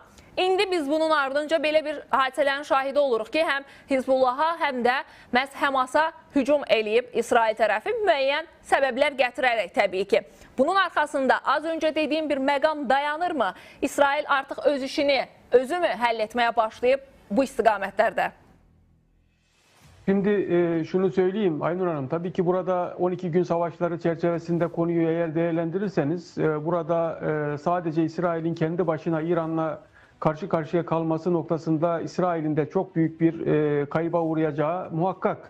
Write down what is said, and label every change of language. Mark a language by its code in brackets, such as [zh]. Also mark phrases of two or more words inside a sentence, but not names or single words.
[az] İndi biz bunun ardınca belə bir hadisələrin şahidi oluruq ki, həm Hizbullaha, həm də məhz Həmasa hücum eləyib İsrail tərəfi müəyyən səbəblər gətirərək təbii ki. Bunun arxasında az öncə dediyim bir məqam dayanırmı? İsrail artıq öz işini özü mü həll etməyə başlayıb bu istiqamətlərdə? [tr] Şimdi şunu söyleyeyim Aynur Hanım, tabii ki burada 12 gün savaşları çerçevesinde konuyu eğer değerlendirirseniz burada sadece İsrail'in kendi başına İran'la karşı karşıya kalması noktasında İsrail'in de çok büyük bir kayıba uğrayacağı muhakkak.